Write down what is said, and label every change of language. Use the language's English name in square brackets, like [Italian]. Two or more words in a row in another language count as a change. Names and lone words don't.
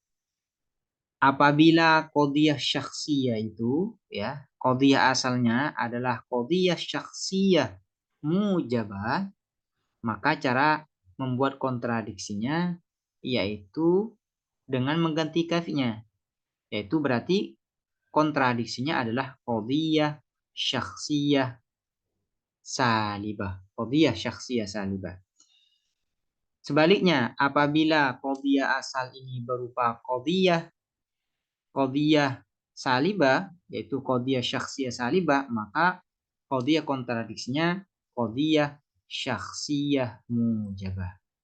[Indonesian] Apabila [Arabic] قضية شخصية [Indonesian] itu ya, qadiyah asalnya adalah [Arabic] قضية شخصية موجبة, [Indonesian] maka cara membuat kontradiksinya yaitu dengan mengganti kafnya. Yaitu berarti kontradiksinya adalah [Arabic] قضية شخصية سالبة. قضية شخصية سالبة. [Indonesian] Sebaliknya, apabila qadiyah asal ini berupa [Arabic] قضية سالبة, [Indonesian] yaitu [Arabic] قضية شخصية سالبة, [Indonesian] maka qadiyah kontradiksinya [Arabic] قضية شخصية موجبة.